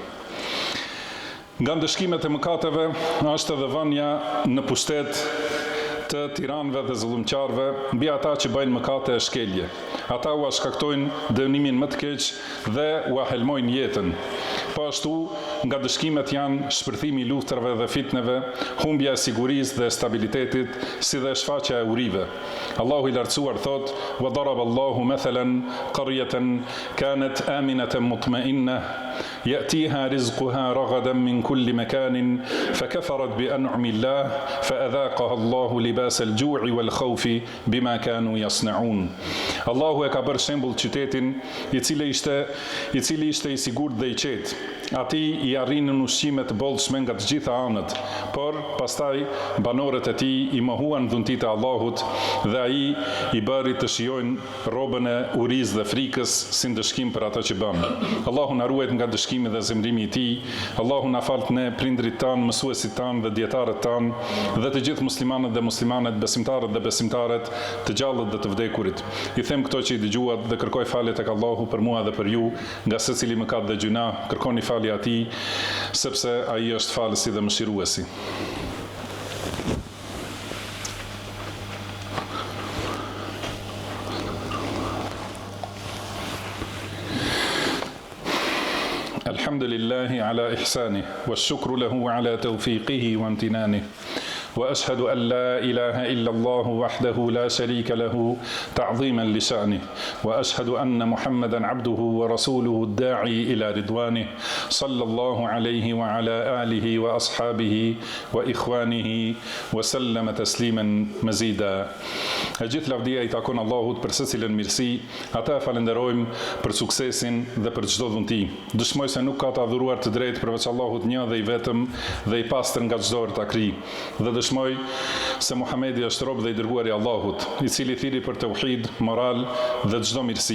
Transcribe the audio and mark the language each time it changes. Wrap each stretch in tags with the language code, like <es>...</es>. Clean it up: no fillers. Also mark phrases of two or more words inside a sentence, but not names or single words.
<sq>Nga ndëshkimet e mëkateve është edhe vënia në pushtet të tiranëve dhe zullumqarëve mbi ata që bëjnë mëkate e shkelje. Ata u shkaktojnë dënimin më të keq dhe u helmojnë jetën. Po ashtu, nga dëshkimet janë shpërthimi i luftrave dhe fitneve, humbja e sigurisë dhe stabilitetit, si dhe shfaqja e urive. Allahu i lartësuar thot:</sq> <ar>"وضرب الله مثلا قرية كانت آمنة مطمئنة يأتيها رزقها رغدا من كل مكان فكفرت بأنعم الله فأذاقها الله لباس الجوع والخوف بما كانوا يصنعون."</ar> <sq>Allahu e ka bërë shembull qytetin i cili ishte i sigurt dhe i qetë. Ati i arrinën ushqime të bollshme nga të gjitha anët, por pastaj banorët e tij i mohuan dhuntit e Allahut dhe ai i bëri të shijojnë robën e urisë dhe frikës si ndëshkim për ato që bën. Allahu na ruajt nga dëshkimi dhe zemrimi i tij. Allahu na falt ne prindrit tanë, mësuesit tanë dhe dietarët tanë dhe të gjithë muslimanët dhe muslimanet, besimtarët dhe besimtaret, të gjallët dhe të vdekurit. I them këto që i dëgjuat dhe kërkoj falje tek Allahu për mua dhe për ju, nga secili mëkat dhe gjuna, kërkoni falje atij, sepse ai është falësi dhe mëshiruesi.</sq> <ar>الحمد لله على إحسانه والشكر له على توفيقه وامتنانه. وأشهد أن لا إله إلا الله وحده لا شريك له تعظيما لشأنه وأشهد أن محمدا عبده ورسوله الداعي إلى رضوانه صلى الله عليه وعلى آله وأصحابه وإخوانه وسلم تسليما مزيدا.</ar> <sq>Gjithë lavdia i takon Allahut për secilën mirësi, ata falenderojmë për suksesin dhe për çdo dhunti. Dëshmoj se nuk ka të adhuruar të drejtë përveç Allahut një dhe i vetëm dhe i pastër nga çdo ertakri. Dhe dëshmoj se Muhamedi është rob dhe i dërguar i Allahut, i cili thiri për tauhid, moral dhe çdo mirësi.</sq>